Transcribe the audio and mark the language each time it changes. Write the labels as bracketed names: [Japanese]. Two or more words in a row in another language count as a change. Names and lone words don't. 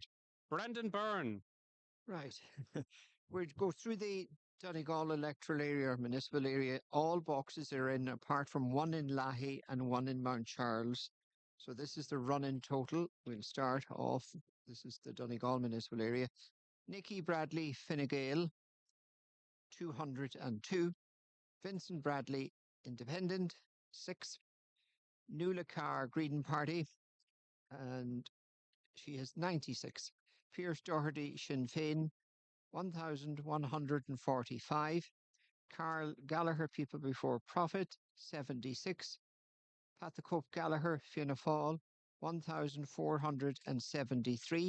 [English] Brendan Byrne. Right. We'll go through the Donegal electoral area, municipal area. All boxes are in, apart from one in Lahey and one in Mount Charles. So this is the run-in total. We'll start off. This is the Donegal municipal area. Nicky Bradley, Fine Gael, 202. Vincent Bradley, Independent, 6. Nuala Carr, Green Party, and she has 96. Pierce Doherty, Sinn Féin, 1,145. Carl Gallagher, People Before Profit, 76. Pathacope Gallagher, Fianna Fáil, 1,473.